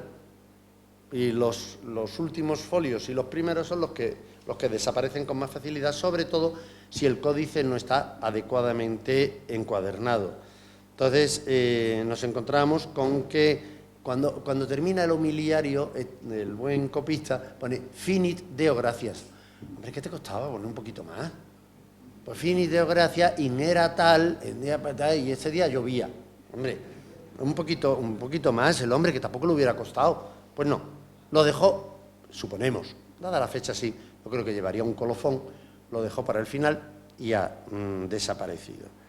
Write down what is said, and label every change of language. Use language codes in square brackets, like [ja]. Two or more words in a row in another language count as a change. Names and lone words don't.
[es] Y los últimos folios y los primeros son los que desaparecen con más facilidad, sobre todo si el códice no está adecuadamente encuadernado. Entonces, nos encontramos con que cuando termina el homiliario, el buen copista pone [la] finit deo gratias. [es] Hombre, ¿qué te costaba poner un poquito más? Pues [la] finit deo gratias, [es] in era tal, y ese día llovía. Hombre, un poquito más el hombre, que tampoco le hubiera costado. Pues no, lo dejó, suponemos, dada la fecha sí, yo creo que llevaría un colofón, lo dejó para el final y ha desaparecido.